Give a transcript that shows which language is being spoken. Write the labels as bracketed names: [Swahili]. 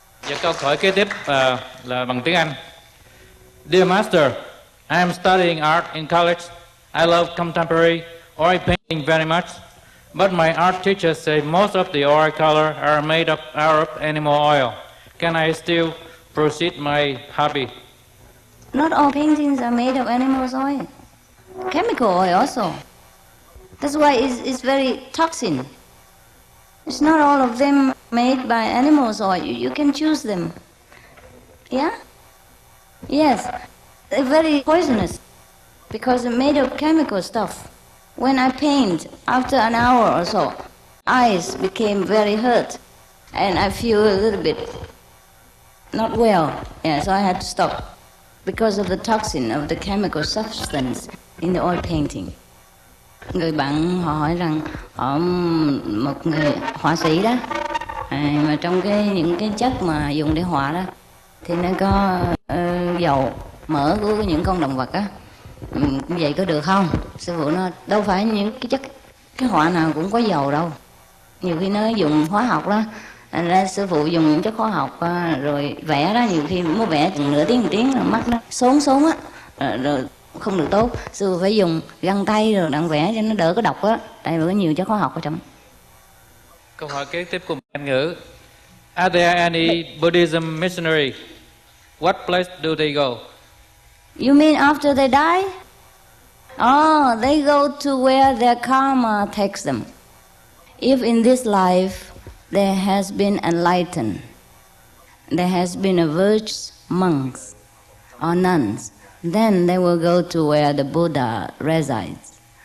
[Vietnamese] Và câu hỏi kế tiếp là bằng tiếng Anh. [English] Dear Master, I am studying art in college. I love contemporary oil painting very much, but my art teachers say most of the oil color are made out of animal oil. Can I still proceed my hobby? Not all paintings are made of animals' oil. Chemical oil also. That's why it's very toxic. It's not all of them made by animals' oil. You can choose them. Yeah? Yes. They're very poisonous because they're made of chemical stuff. When I paint, after an hour or so, eyes became very hurt and I feel a little bit not well. Yeah, so I had to stop because of the toxin of the chemical substance in the oil painting. [Vietnamese] Người bạn họ hỏi rằng họ một người họa sĩ đó, mà trong những cái chất mà dùng để họa đó thì nó có dầu mỡ của những con động vật á, vậy có được không? Sư phụ nói đâu phải những cái họa nào cũng có dầu đâu, nhiều khi nó dùng hóa học đó. Thành ra sư phụ dùng những chất hóa học rồi vẽ đó, nhiều khi mới vẽ nửa tiếng một tiếng là mắt nó xốn á, rồi không được tốt. Sư phụ phải dùng găng tay rồi đặng vẽ cho nó đỡ có độc á, tại vì có nhiều chất hóa học ở trong. Câu hỏi kế tiếp của Anh ngữ. [English] Are there any Buddhism missionary? What place do they go? You mean after they die? Oh, they go to where their karma takes them. If in this life there has been enlightened, there has been a virtuous monks or nuns, then they will go to where the Buddha resides.